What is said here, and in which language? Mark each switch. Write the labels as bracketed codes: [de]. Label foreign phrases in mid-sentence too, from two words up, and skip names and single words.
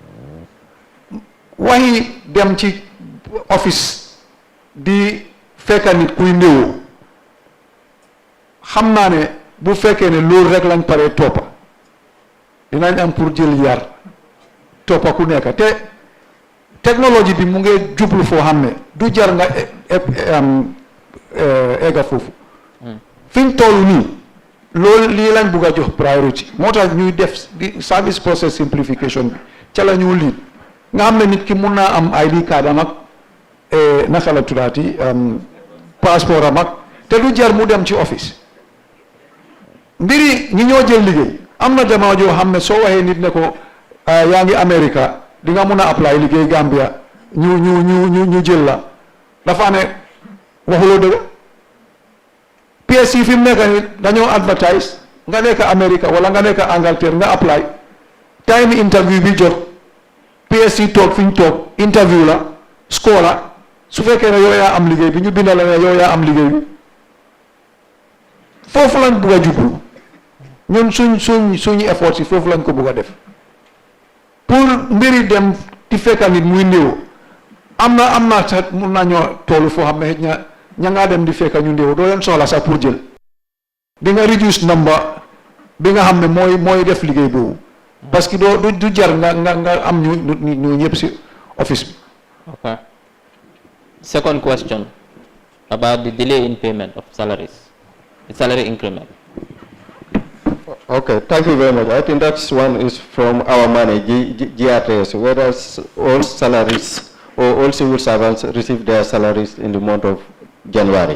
[wo] waxi dem ci office di fekka nit kuy néewoo xam naa ne bu fekkee ne loolu rek lañ paree toppa dinañ am pour jël yar toppa ku nekk te technologie bi mu ngi jublu foo xam ne du jar nga egga foofu fiñ toll nii loolu lii lañ bugg a jox priority moo tax ñuy def [en] service process simplification [wo] bi ca la ñu lii nga xam ne nit ki mun naa am ID card am ak naka la tuddaati passeport am ak te du jar mu dem ci office mbiri ñi ñoo jël liggéey am na jamono joo xam ne soo waxee nit ne ko yaa ngi America di nga mun a apply liggéey Gambia ñu jël la dafa ne waxuloo dëgg PSC fi mu nekk ni dañoo advertise nga nekk America wala nga nekk Angleterre nga apply time interview bi jot PSC toog fi ñu toog interview la score la su fekkee ne yow yaa am liggéey bi ñu bindal la ne yow yaa am liggéey bi foofu lañ bugg a jublu ñun suñu effort si foofu lañ ko bugg a def pour mbiri dem di fekka nit muy néew am na sax mun nañoo toolu foo xam ne ña ngaa dem di fekka ñu néew doo leen soxla sax pour jël di nga [en] reduce number [wo] bi nga xam ne mooy def liggéey boobu [fr] parce que [wo] du jar nga am ñu ñëpp si office bi. [en] Okay. Second question about the delay in payment of salaries, the salary increment. Okay, thank you very much. I think that's one is from our money, GRTS, whether all salaries or all civil servants receive their salaries in the month of January.